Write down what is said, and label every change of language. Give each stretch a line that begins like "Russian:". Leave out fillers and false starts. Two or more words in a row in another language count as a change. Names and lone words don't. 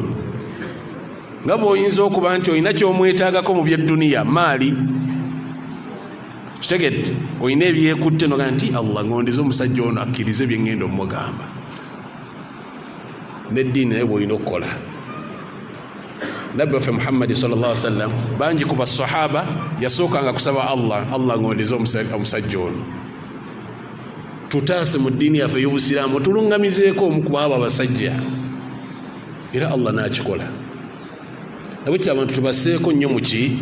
Ganda: Nga bw'oyinza okuba nti olina ky'omwetaagako mu by'edduniya, maali, kitegedde, olina ebyekutte noga nti Allah ngondeze omusajja ono akkirize bye ŋŋenda omugamba. N'eddiini naye bw'olina okukola. Nabbi waffe Muhammad
Arabic: صلى الله عليه وسلم
Ganda: bangi ku basahaba yasookanga kusaba Allah ngondeze omusajja ono. Tutaase mu ddiini yaffe y'Obusiraamu tulungamizeeko omu ku abo abasajja, era Allah n'akikola. Nabwe abantu tubaseeko nnyo muki?